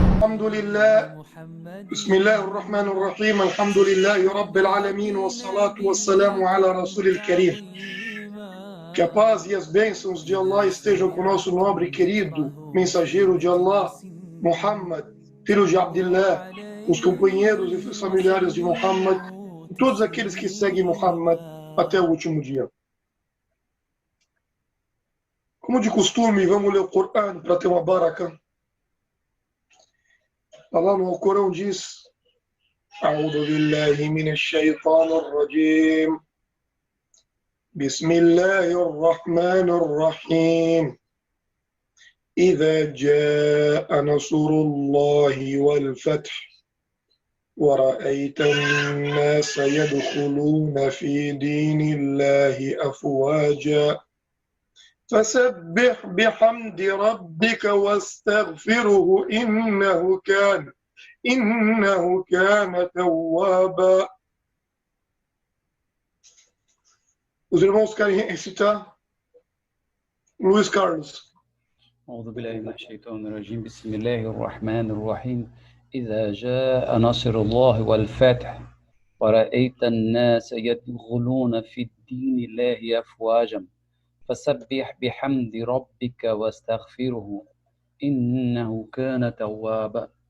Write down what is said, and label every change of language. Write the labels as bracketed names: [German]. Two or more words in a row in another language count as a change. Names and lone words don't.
[Arabic] الحمد لله بسم الله الرحمن الرحيم الحمد لله رب العالمين والصلاة والسلام على رسول الكريم. [Portuguese] Que a paz e as bênçãos de Allah estejam com o nosso nobre e querido mensageiro de Allah, Muhammad, filho de Abdullah, os companheiros e familiares de Muhammad, e todos aqueles que seguem Muhammad até o último dia. Como de costume, vamos ler o Corão para ter uma baraka. Allah no Corão diz: [Arabic] أعوذ بالله من الشيطان الرجيم. بسم الله الرحمن الرحيم. إذا جاء نصر الله والفتح ورأيت الناس يدخلون في دين الله أفواجا فسبح بحمد ربك واستغفره إنه كان توابا. [Portuguese] Os irmãos querem recitar? Luiz Carlos. [Arabic] أعوذ بالله من الشيطان الرجيم بسم الله الرحمن الرحيم إذا جاء نصر الله والفتح ورأيت الناس يدخلون في الدين الله أفواجا فسبح بحمد ربك واستغفره إنه كان توابا.